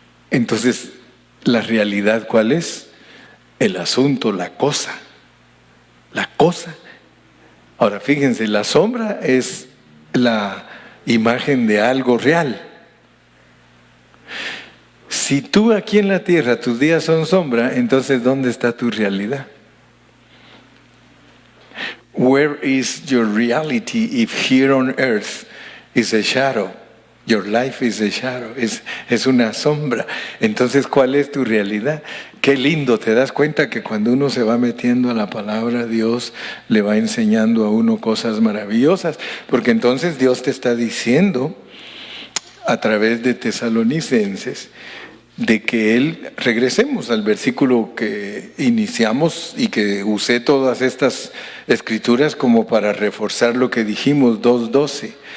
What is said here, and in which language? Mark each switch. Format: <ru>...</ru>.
<es>Entonces, ¿la realidad cuál es? El asunto, la cosa. La cosa. Ahora, fíjense, la sombra es la imagen de algo real. Si tú aquí en la tierra tus días son sombra, entonces ¿dónde está tu realidad?</es> <en>Where is your reality if here on earth is a shadow? Your life is a shadow,</en> <es>es una sombra. Entonces, ¿cuál es tu realidad? Qué lindo, te das cuenta que cuando uno se va metiendo a la palabra, Dios le va enseñando a uno cosas maravillosas, porque entonces Dios te está diciendo a través de Tesalonicenses de que Él, regresemos al versículo que iniciamos y que usé todas estas escrituras como para reforzar lo que dijimos, 2:12.</es>